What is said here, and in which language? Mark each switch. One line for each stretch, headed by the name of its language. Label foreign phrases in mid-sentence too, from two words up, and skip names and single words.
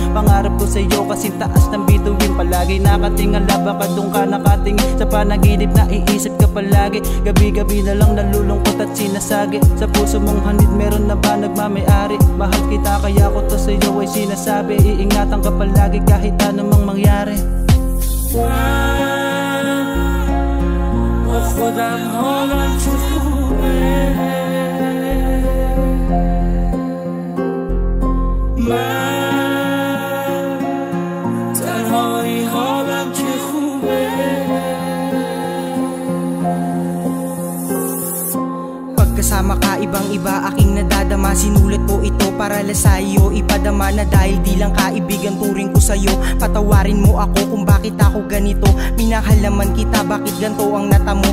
Filipino: Pangarap ko sa'yo kasing taas ng bituin. Palagi nakatingala baka doon ka nakatingin. Sa panaginip na iisip ka palagi. Gabi-gabi na lang nalulungkot at sinasagi. Sa puso mong hanid meron na ba nagmamayari? Mahal kita kaya ko to sa'yo ay sinasabi. Iingatan ka palagi kahit anumang mangyari.
Persian: با خودم حالم چه خوبه من تنهایی حالم چه خوبه
Filipino: Pagkasama ka ibang iba aking nadadama. Sinulat ko ito para lang sa'yo ipadama na dahil di lang kaibigan turing ko sa'yo. Patawarin mo ako kung bakit ako ganito. Minahal naman kita, bakit ganito ang natamo?